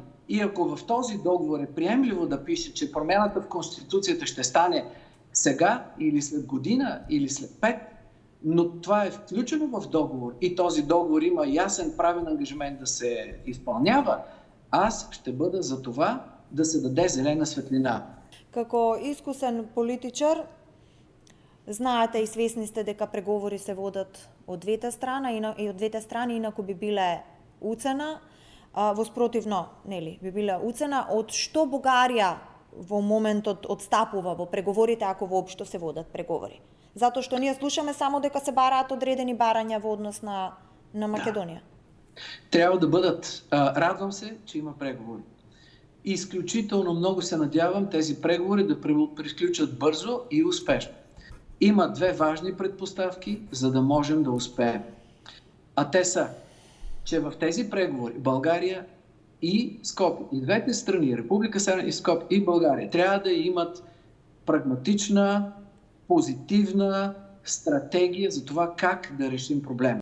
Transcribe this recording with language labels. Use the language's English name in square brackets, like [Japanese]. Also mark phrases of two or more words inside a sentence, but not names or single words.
[Bulgarian] И ако в този договор е приемливо да пише, че промяната в Конституцията ще стане сега или след година или след 5, но това е включено в договор и този договор има ясен правен ангажимент да се изпълнява, аз ще бъда за това да се даде зелена светлина. [Macedonian] Како искусен политичар, знаете и свесни сте дека преговори се водат од двете страни, инаку би биле уцена, воспротивно, нели, би биле уцена од што Бугарија во моментот отстапува во преговорите, ако воопшто се водат преговори. Затоа што ние слушаме само дека се бараат одредени барања во однос на Македонија. [Bulgarian] Да. Трябва да бъдат. Радвам се, че има преговори. Изключително много се надявам тези преговори да приключат бързо и успешно. Има две важни предпоставки, за да можем да успеем. А те са, че в тези преговори България и Скопие, и двете страни, Република Северна и Скопие и България, трябва да имат прагматична, позитивна стратегия за това как да решим проблема.